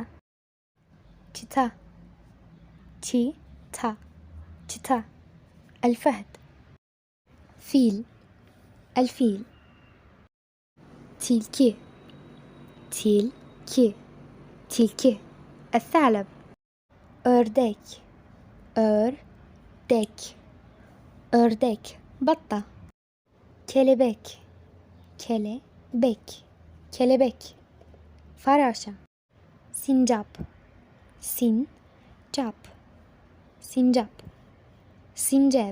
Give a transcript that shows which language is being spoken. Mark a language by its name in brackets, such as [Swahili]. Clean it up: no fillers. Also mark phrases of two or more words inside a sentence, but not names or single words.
[Turkish] çita, çita, çita, الفهد. [Arabic] فيل، الفيل. [Turkish] tilki, tilki, tilki, الثعلب. ördek، ördek، ördek، بطة. kelebek، kelebek، kelebek، فراشة. sincap، sincap، sincap، sincap.